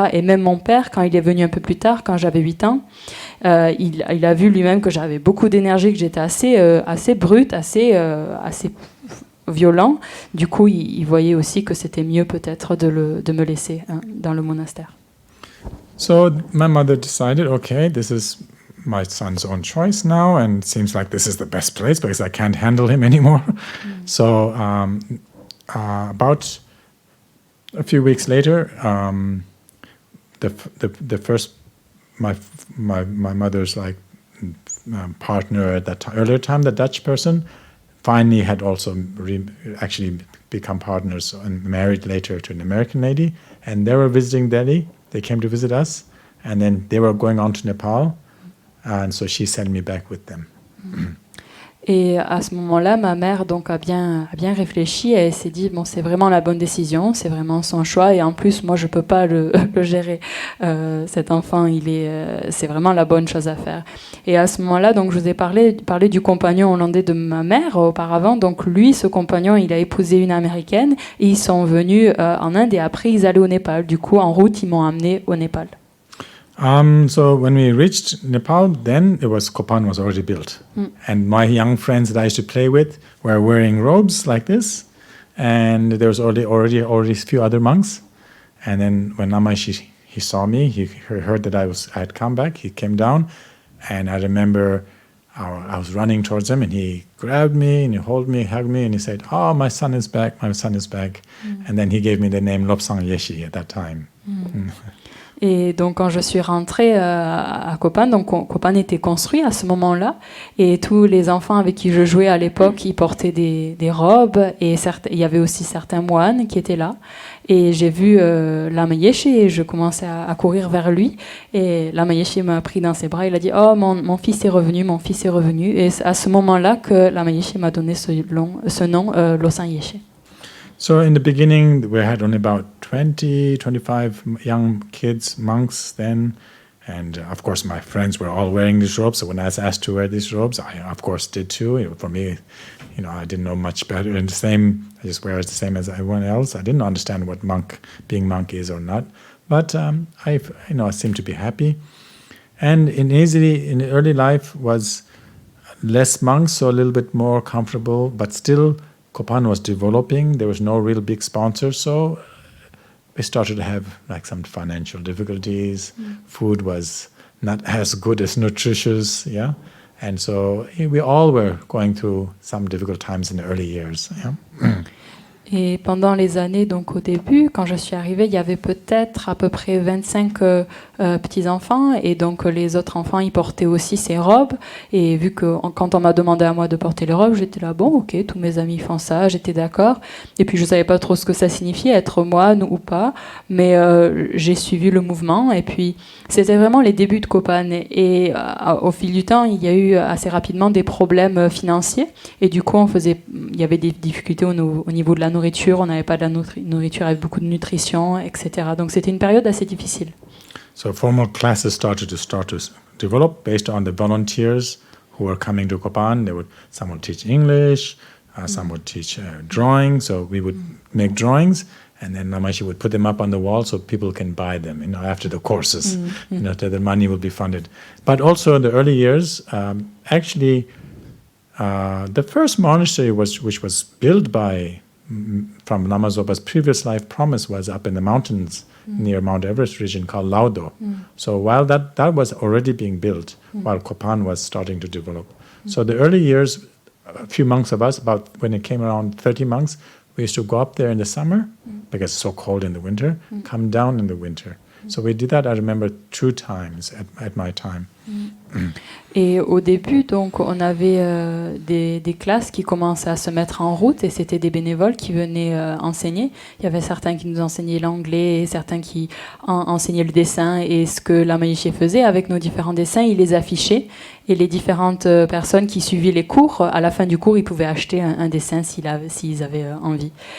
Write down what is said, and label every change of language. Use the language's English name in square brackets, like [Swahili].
[French] Et même mon père, quand il est venu un peu plus tard, quand j'avais 8 ans, il a vu lui-même que j'avais beaucoup d'énergie, que j'étais assez brute, assez violent. Du coup, il voyait aussi que c'était mieux peut-être de me laisser dans le monastère. [English] So my mother decided, okay, this is my son's own choice now, and it seems like this is the best place because I can't handle him anymore. So about a few weeks later, the first my mother's like partner at that earlier time, the Dutch person, finally had also actually become partners and married later to an American lady, and they were visiting Delhi. They came to visit us, and then they were going on to Nepal, and so she sent me back with them. [French] Et à ce moment-là, ma mère donc a bien réfléchi et elle s'est dit bon, c'est vraiment la bonne décision, c'est vraiment son choix et en plus moi je peux pas le gérer. Cet enfant, c'est vraiment la bonne chose à faire. Et à ce moment-là, donc je vous ai parlé du compagnon hollandais de ma mère auparavant. Donc lui, ce compagnon, il a épousé une américaine et ils sont venus en Inde et après ils allaient au Népal. Du coup, en route, ils m'ont amené au Népal. [English] So when we reached Nepal, then Kopan was already built. And my young friends that I used to play with were wearing robes like this. And there was already a few other monks. And then when Namaishi, he saw me, he heard that I had come back, he came down. And I remember I was running towards him and he grabbed me and he held me, hugged me and he said, "Oh, my son is back, my son is back." And then he gave me the name Lobsang Yeshi at that time. [French] Et donc quand je suis rentrée à Kopan, donc Kopan était construit à ce moment-là, et tous les enfants avec qui je jouais à l'époque, ils portaient des robes, et il y avait aussi certains moines qui étaient là. Et j'ai vu Lama Yeshe et je commençais à courir vers lui. Et Lama Yeshe m'a pris dans ses bras, il a dit « Oh, mon fils est revenu, mon fils est revenu ». Et c'est à ce moment-là que Lama Yeshe m'a donné ce nom, Losang Yeshe. [English] So in the beginning, we had only about 20, 25 young kids, monks then. And of course, my friends were all wearing these robes. So when I was asked to wear these robes, I of course did too. For me, I didn't know much better. And I just wear it the same as everyone else. I didn't understand what being monk is or not. But I seemed to be happy. And in early life was less monks, so a little bit more comfortable, but still Kopan was developing. There was no real big sponsor, so we started to have like some financial difficulties. Food was not as good as nutritious, yeah. And so we all were going through some difficult times in the early years, yeah. [French] Et pendant les années, donc au début, quand je suis arrivée, il y avait peut-être à peu près 25 petits-enfants. Et donc les autres enfants, ils portaient aussi ces robes. Et vu que quand on m'a demandé à moi de porter les robes, j'étais là, bon, ok, tous mes amis font ça, j'étais d'accord. Et puis je ne savais pas trop ce que ça signifiait, être moine ou pas. Mais j'ai suivi le mouvement. Et puis c'était vraiment les débuts de Kopan. Et au fil du temps, il y a eu assez rapidement des problèmes financiers. Et du coup, il y avait des difficultés au niveau de la nourriture, on n'avait pas de la nourriture avec beaucoup de nutrition, etc. Donc c'était une période assez difficile. [English] So formal classes started to develop based on the volunteers who were coming to Kopan. Some would teach English, some would teach drawing. So we would make drawings, and then Lama Yeshe would put them up on the wall so people can buy them, after the courses, the money will be funded. But also in the early years, actually, the first monastery which was built from Lama Zopa's previous life promise was up in the mountains near Mount Everest region called Laudo. So while that was already being built, while Kopan was starting to develop. So the early years, a few monks of us, about when it came around 30 monks, we used to go up there in the summer because it's so cold in the winter, come down in the winter. So we did that, I remember, 2 times at my time. [French] Et au début, donc, on avait des classes qui commençaient à se mettre en route et c'était des bénévoles qui venaient enseigner. Il y avait certains qui nous enseignaient l'anglais, et certains qui enseignaient le dessin et ce que Lama Yeshe faisait avec nos différents dessins, il les affichait et les différentes personnes qui suivaient les cours, à la fin du cours, ils pouvaient acheter un dessin s'ils avaient envie.